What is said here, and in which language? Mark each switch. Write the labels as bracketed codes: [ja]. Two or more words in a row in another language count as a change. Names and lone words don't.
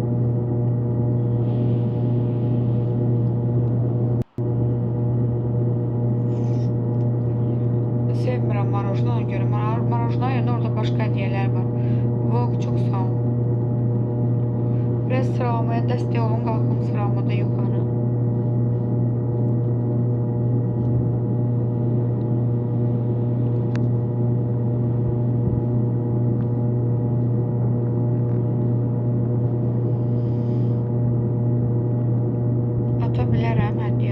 [az] Sevmirəm marojnaya görə. [tr] Marojnaya yerine orada başka hədiyələr var. [az] Vok, çok sağ ol. Biraz sıralamaya dəstək olun, qalxım sıralamada yuxarı. Ata bilərəm hədiyə.